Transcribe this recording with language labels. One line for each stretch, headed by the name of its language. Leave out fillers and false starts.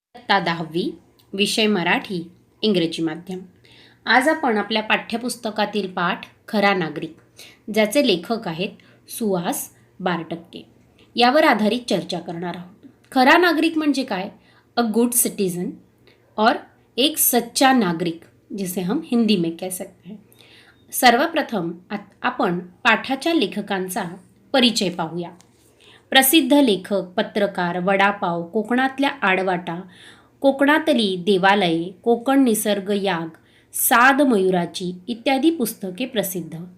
Marathi: इयत्ता 10वी, विषय मराठी, इंग्रजी माध्यम. आज आपण आपल्या पाठ्यपुस्तकातील पाठ खरा नागरिक, ज्याचे लेखक आहेत सुहास बारटक्के, यावर आधारित चर्चा करणार आहोत. खरा नागरिक म्हणजे काय?
English: a good citizen
Hindi: और एक सच्चा नागरिक, जिसे हम हिंदी में कह सकते हैं.
Marathi: सर्वप्रथम आपण पाठाच्या लेखकांचा परिचय पाहूया. प्रसिद्ध लेखक, पत्रकार, वडापाव, कोकणातल्या आडवाटा, कोकणातली देवालये, कोकण निसर्ग याग, साद मयुराची इत्यादी पुस्तके प्रसिद्ध.